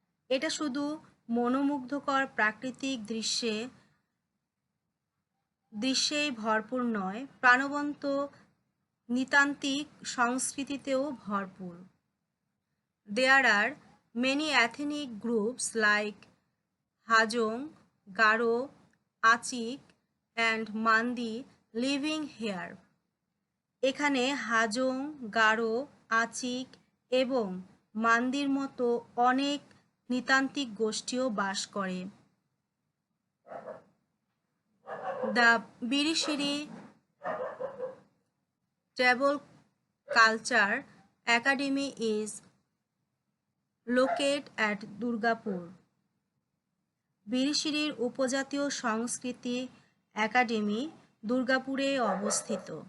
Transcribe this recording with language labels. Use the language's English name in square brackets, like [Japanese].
[Bangla] এটা শুধু মনোমুগ্ধকর প্রাকৃতিক দৃশ্যেই ভরপুর নয়, প্রাণবন্ত নৃতাত্ত্বিক সংস্কৃতিতেও ভরপুর। [English] There are many ethnic groups like Hajong, Garo, Achik and Mandi living here. [Bangla] এখানে হাজং, গারো, আচিক এবং মান্দির মতো অনেক নৃতাত্ত্বিক গোষ্ঠীও বাস করে। [English] The Birishiri Tribal Culture Academy is located at Durgapur. [Bangla] বিরিশিরির উপজাতীয় সংস্কৃতি একাডেমি দুর্গাপুরে অবস্থিত।